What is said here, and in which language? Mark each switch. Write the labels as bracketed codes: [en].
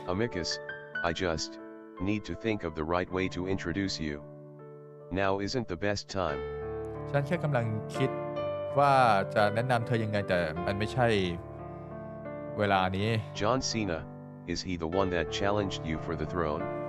[en] Amicus, I just need to think of the right way to introduce you. Now isn't the best time. [th] ฉันแค่กำลังคิดว่าจะแนะนำเธอยังไงแต่มันไม่ใช่เวลานี้ [en] John Cena, is he the one that challenged you for the throne?